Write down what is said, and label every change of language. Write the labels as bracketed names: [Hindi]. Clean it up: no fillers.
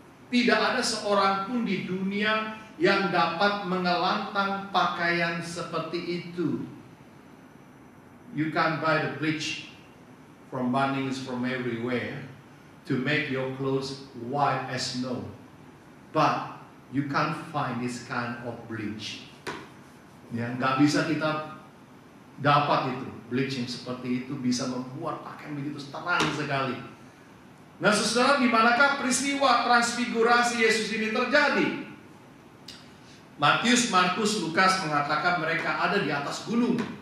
[Indonesian] Tidak ada seorang pun di dunia yang dapat mengelantang pakaian seperti itu. [English] You can buy the bleach from Bunnings from everywhere to make your clothes white as snow. But you can't find this kind of bleach. [Indonesian] Ya, nggak bisa kita dapat itu. Bleach yang seperti itu bisa membuat pakaian begitu terang sekali. Nah, saudara, di manakah peristiwa transfigurasi Yesus ini terjadi? Matius, Markus, Lukas mengatakan mereka ada di atas gunung.